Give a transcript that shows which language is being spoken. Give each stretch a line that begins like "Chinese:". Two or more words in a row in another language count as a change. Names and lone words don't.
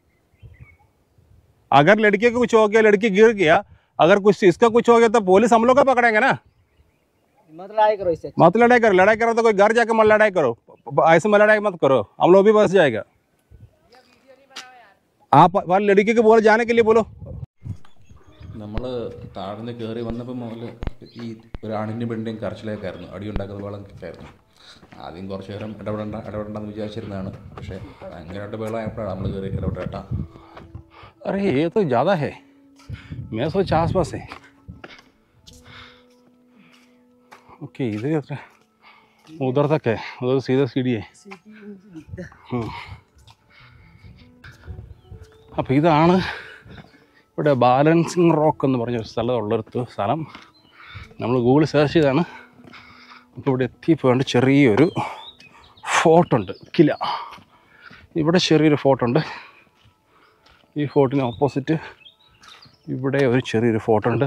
Hindi: अगर लड़के को कुछ हो गया, लड़की गिर गया, अगर कुछ इसका कुछ हो गया तो पुलिस हम लोग को पकड़ेंगे ना. मत लड़ाई करो इससे. मत लड़ाई करो तो कोई घर जाके मत लड़ाई करो. ऐसे मत लड़ाई मत करो, हम लोग भी बस जाएगा. आप लड़की को बोलो जाने के लिए बोलो.
Malayalam: നമ്മൾ താഴ്ന്ന് കയറി വന്നപ്പോൾ മുതൽ ഈ ഒരാണിൻ്റെയും പെണ്ണിൻ്റെയും കരച്ചിലേക്കായിരുന്നു, അടിയുണ്ടാക്കുന്ന ബഹളമൊക്കെ ആയിരുന്നു. ആദ്യം കുറച്ച് നേരം ഇടപെടണ്ടെന്ന് വിചാരിച്ചിരുന്നതാണ്. പക്ഷേ ഭയങ്കരമായിട്ട് ബഹളമായപ്പോഴാണ് നമ്മൾ കയറി ഇടപെട്ടേട്ടാ.
Hindi: अरे ये तो ज़्यादा है, मैं सोचा आसपास है. ओके इधर उधर तक है, उधर सीधा सीढ़ी है.
Malayalam: അപ്പോൾ ഇതാണ് ഇവിടെ
English: balancing rock
Malayalam: എന്ന് പറഞ്ഞൊരു സ്ഥലം. നമ്മൾ ഗൂഗിൾ സെർച്ച് ചെയ്താണ്. അപ്പോൾ ഇവിടെ എത്തിയപ്പോൾ ചെറിയൊരു ഫോർട്ടുണ്ട്, കില. ഇവിടെ ചെറിയൊരു ഫോർട്ടുണ്ട്. ഈ ഫോർട്ടിന് ഓപ്പോസിറ്റ് ഇവിടെ ഒരു ചെറിയൊരു ഫോർട്ടുണ്ട്.